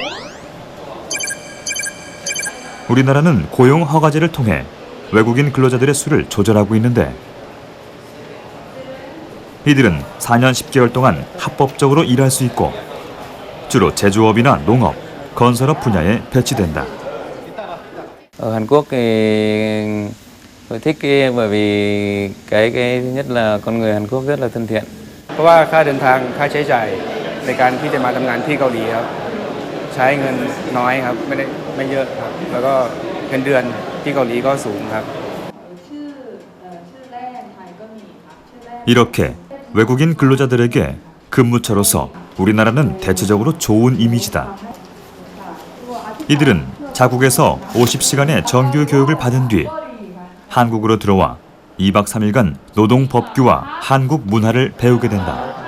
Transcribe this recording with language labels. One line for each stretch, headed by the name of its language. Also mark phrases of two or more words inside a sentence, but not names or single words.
Korean: 우리나라는 고용 허가제를 통해 외국인 근로자들의 수를 조절하고 있는데 이들은 4년 10개월 동안 합법적으로 일할 수 있고 주로 제조업이나 농업, 건설업 분야에 배치된다.
Vietnamese: Ở Hàn Quốc thì tôi thích bởi vì cái thứ nhất là con người Hàn Quốc rất là thân thiện.
Thai: เพราะว่าค่าเดินทางค่าใช้จ่ายในการที่จะมาทำงานที่เกาหลีครับใช้เงินน้อยครับไม่เยอะครับแล้วก็เงินเดือนที่เกาหลีก็สูงครับ
Korean: 이렇게 외국인 근로자들에게 근무처로서 우리나라는 대체적으로 좋은 이미지다. 이들은 자국에서 50시간의 정규 교육을 받은 뒤 한국으로 들어와 2박 3일간 노동 법규와 한국 문화를 배우게 된다.